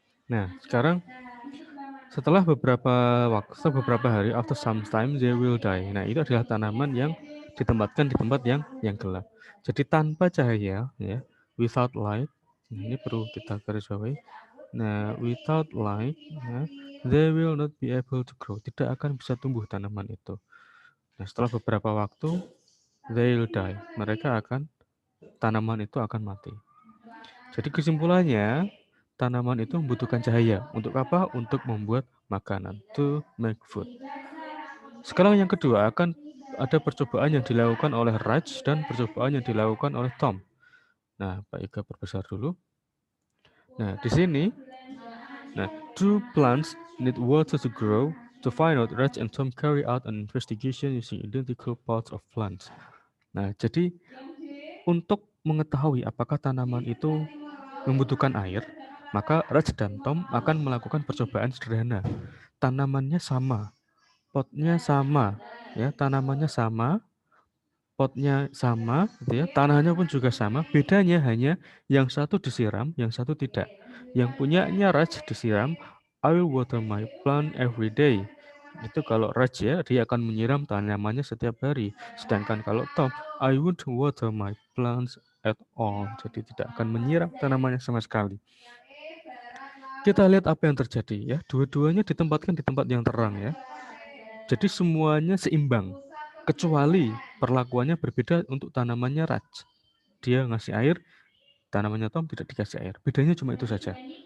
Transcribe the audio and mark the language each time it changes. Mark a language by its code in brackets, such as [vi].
[id] Nah, sekarang setelah beberapa hari, [en] after some time they will die. [id] Nah, itu adalah tanaman yang ditempatkan di tempat yang gelap. Jadi tanpa cahaya, ya, [en] without light. [id] Nah, ini perlu kita garis bawahi. [en] Nah, without light, ya, they will not be able to grow. [id] Tidak akan bisa tumbuh tanaman itu. Nah, setelah beberapa waktu, [en] they will die. [id] Tanaman itu akan mati. Jadi kesimpulannya, tanaman itu membutuhkan cahaya. Untuk apa? Untuk membuat makanan. [en] To make food. [id] Sekarang yang kedua, akan ada percobaan yang dilakukan oleh Raj dan percobaan yang dilakukan oleh Tom. Nah, Pak Ika perbesar dulu. Nah, di sini, [en] two plants need water to grow. To find out, Raj and Tom carry out an investigation using identical parts of plants. [id] Nah, jadi untuk mengetahui apakah tanaman itu membutuhkan air, maka Raj dan Tom akan melakukan percobaan sederhana. Tanamannya sama, potnya sama, ya, tanamannya sama, potnya sama, gitu ya, tanahnya pun juga sama. Bedanya hanya yang satu disiram, yang satu tidak. Yang punyanya Raj disiram, [en] I will water my plant every day. [id] Itu kalau Raj, ya, dia akan menyiram tanamannya setiap hari. Sedangkan kalau Tom, [en] I won't water my plants at all. [id] Jadi tidak akan menyiram tanamannya sama sekali. Kita lihat apa yang terjadi, ya. Dua-duanya ditempatkan di tempat yang terang, ya. Jadi semuanya seimbang. Kecuali perlakuannya berbeda untuk tanamannya Raj. Dia ngasih air, tanamannya Tom tidak dikasih air. Bedanya cuma itu saja.